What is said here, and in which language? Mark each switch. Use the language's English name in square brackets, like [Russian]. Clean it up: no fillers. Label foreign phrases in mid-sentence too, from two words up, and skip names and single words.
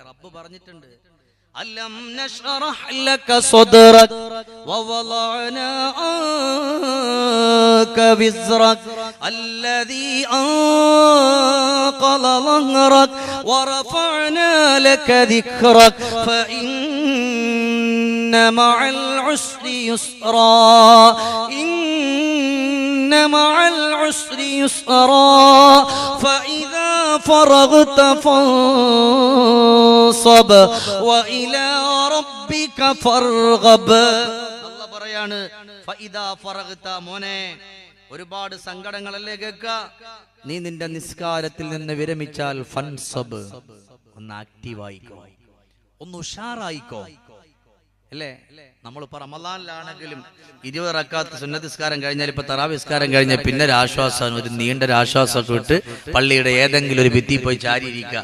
[Malayalam] റബ്ബ് പറഞ്ഞിട്ടുണ്ട്, [Arabic] ألم نشرح لك صدرك ووضعنا عنك وزرك الذي أنقض ظهرك ورفعنا لك ذكرك فإن مع العسر يسرا إن مع العسر يسرا فإذا فرغت فانصب وإلى ربك فارغب. [Malayalam] അല്ലാഹു പറയാണ്, [Arabic] فإذا فرغت, [Malayalam] മോനെ ഒരുപാട് സങ്കടങ്ങളല്ലേ കേൾക്ക, നീ നിന്റെ നിസ്കാരത്തിൽ നിന്ന് വിരമിച്ചാൽ ഫൻസബ്, ഒന്ന് ആക്റ്റീവായിക്കോ, ഒന്ന് ഉഷാറായിക്കോ അല്ലേ? നമ്മളിപ്പോ റമളാനിലാണെങ്കിലും 20 റക്അത്ത് സുന്നത്ത് നിസ്കാരം കഴിഞ്ഞാൽ ഇപ്പൊ തറാവീഹ് നിസ്കാരം കഴിഞ്ഞാൽ പിന്നെ ഒരു ആശ്വാസമാണ്, ഒരു നീണ്ട ഒരു ആശ്വാസമൊക്കെ ഇട്ട് പള്ളിയുടെ ഏതെങ്കിലും ഒരു ഭിത്തി പോയി ചാരിയിരിക്കുക.